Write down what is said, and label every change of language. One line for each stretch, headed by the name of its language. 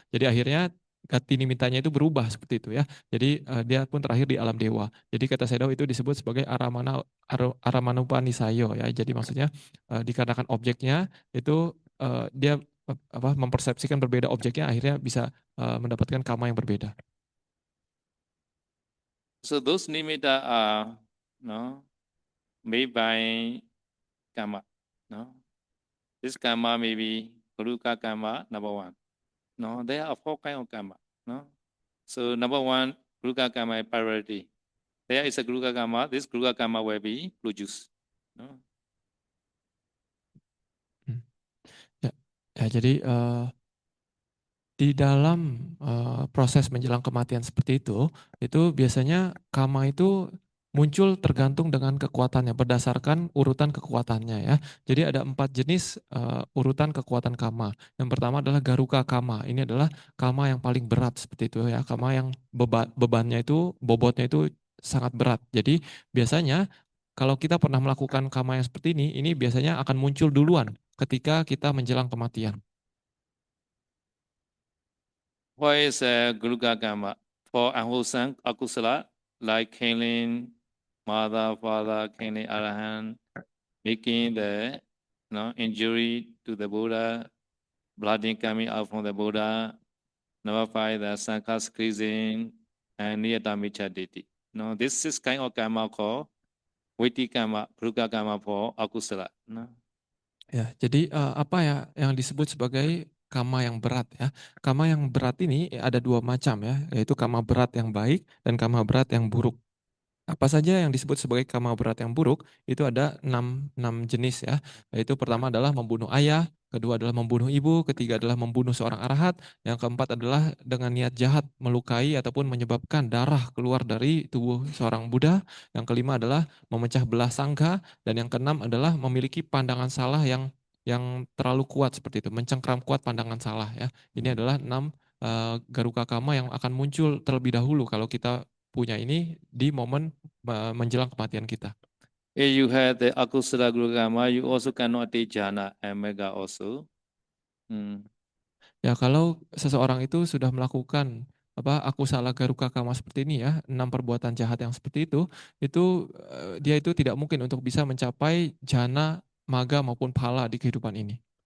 Indonesian: Jadi akhirnya Gatini mintanya itu berubah seperti itu ya. Jadi dia pun terakhir di alam dewa. Jadi kata Sedo itu disebut sebagai Aramanupanisaya ya. Jadi maksudnya dikarenakan objeknya itu dia mempersepsikan berbeda objeknya akhirnya bisa mendapatkan kama yang berbeda.
English: So those nimitta are made by karma. No, this karma may be Garuka karma number one. No, there are four kinds of karma. No, so number one, Garuka karma is priority. There is a Garuka karma. This Garuka karma will be produced. No.
Indonesian: Ya, jadi di dalam proses menjelang kematian seperti itu biasanya kama itu muncul tergantung dengan kekuatannya berdasarkan urutan kekuatannya ya. Jadi ada 4 jenis urutan kekuatan kama. Yang pertama adalah garuka kama. Ini adalah kama yang paling berat seperti itu ya. Kama yang bebannya itu, bobotnya itu sangat berat. Jadi biasanya kalau kita pernah melakukan kama yang seperti ini biasanya akan muncul duluan ketika kita menjelang kematian.
English: What is Garuka karma? For unwholesome akusala, like killing mother, father, killing arahant, making the injury to the Buddha, blood coming out from the Buddha. Number 5, the Sankha squeezing and Niyatamichaditi. No, this is kind of karma called Viti karma, Garuka karma for akusala. No?
Indonesian: Ya, jadi apa ya yang disebut sebagai kama yang berat ya. Kama yang berat ini ada 2 macam ya, yaitu kama berat yang baik dan kama berat yang buruk. Apa saja yang disebut sebagai kama berat yang buruk itu ada 6 jenis ya. Yaitu pertama adalah membunuh ayah, kedua adalah membunuh ibu, ketiga adalah membunuh seorang arahat, yang keempat adalah dengan niat jahat melukai ataupun menyebabkan darah keluar dari tubuh seorang Buddha, yang kelima adalah memecah belah sangha, dan yang keenam adalah memiliki pandangan salah yang terlalu kuat seperti itu, mencengkram kuat pandangan salah ya. Ini adalah 6 garuka kama yang akan muncul terlebih dahulu kalau kita punya ini di momen menjelang kematian kita.
English: If you have the akusala Garuka karma, you also cannot take jhana and mega also.
Indonesian: Ya, kalau seseorang itu sudah melakukan akusala garuka kama seperti ini ya, 6 perbuatan jahat yang seperti itu dia itu tidak mungkin untuk bisa mencapai jana, maga maupun phala di kehidupan ini.